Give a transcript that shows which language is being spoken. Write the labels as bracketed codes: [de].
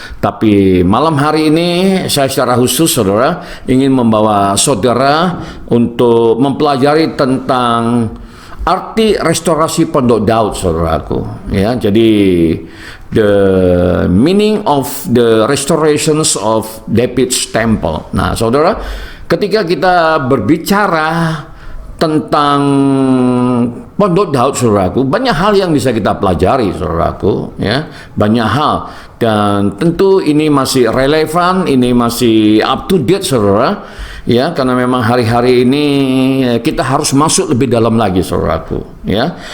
[id] Tapi malam hari ini saya secara khusus, saudara, ingin membawa saudara untuk mempelajari tentang arti restorasi Pondok Daud, saudaraku ya. Jadi [en] the meaning of the restorations of David's temple. [id] Nah, saudara, ketika kita berbicara tentang Pondok Daud, saudaraku, banyak hal yang bisa kita pelajari, saudaraku ya, banyak hal, dan tentu ini masih relevan, ini masih up to date, saudara ya, karena memang hari-hari ini kita harus masuk lebih dalam lagi, saudaraku ya.